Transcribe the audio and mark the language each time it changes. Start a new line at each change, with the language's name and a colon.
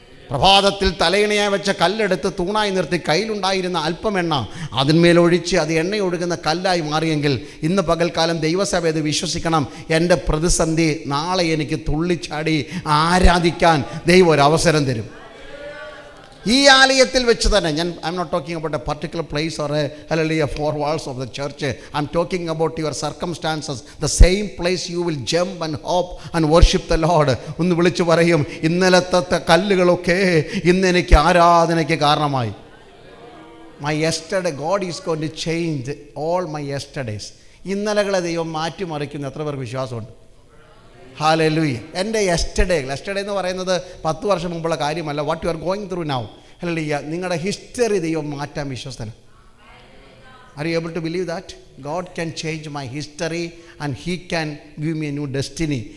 Malayalam: പ്രഭാതത്തിൽ തലയിണയായി വെച്ച കല്ലെടുത്ത് തൂണായി നിർത്തി കയ്യിലുണ്ടായിരുന്ന അല്പം എണ്ണ അതിന്മേലൊഴിച്ച് അത് എണ്ണയൊഴുകുന്ന കല്ലായി മാറിയെങ്കിൽ ഇന്ന് പകൽക്കാലം ദൈവസഭ ഇത് വിശ്വസിക്കണം. എൻ്റെ പ്രതിസന്ധി നാളെ എനിക്ക് തുള്ളിച്ചാടി ആരാധിക്കാൻ ദൈവം ഒരു അവസരം തരും. ഈ ആലയത്തിൽ വെച്ച് തന്നെ
English: I am not talking about a particular place or hallelujah 4 walls of the church. I am talking about your circumstances. The same place you will jump and hop and worship the Lord.
Malayalam: ഒന്ന് വിളിച്ചു പറയും, ഇന്നലത്തെ കല്ലുകളൊക്കെ ഇന്ന് എനിക്ക് ആരാധനയ്ക്ക് കാരണമായി.
English: My yesterday, God is going to change all my yesterdays.
Malayalam: ഇന്നലകളെ ദൈവം മാറ്റിമറിക്കുന്ന എത്ര പേർക്ക് വിശ്വാസമുണ്ട്? ഹല്ലേലൂയ. എൻ്റെ യെസ്റ്റർഡേ എന്ന് പറയുന്നത് 10 വർഷം മുമ്പുള്ള കാര്യമല്ല.
English: what you are going through now, hallelujah,
Malayalam: നിങ്ങളുടെ ഹിസ്റ്ററി ദൈവം മാറ്റാൻ വിശ്വസ്തനാണ്.
English: Are you able to believe that God can change my history and he can give me a new destiny?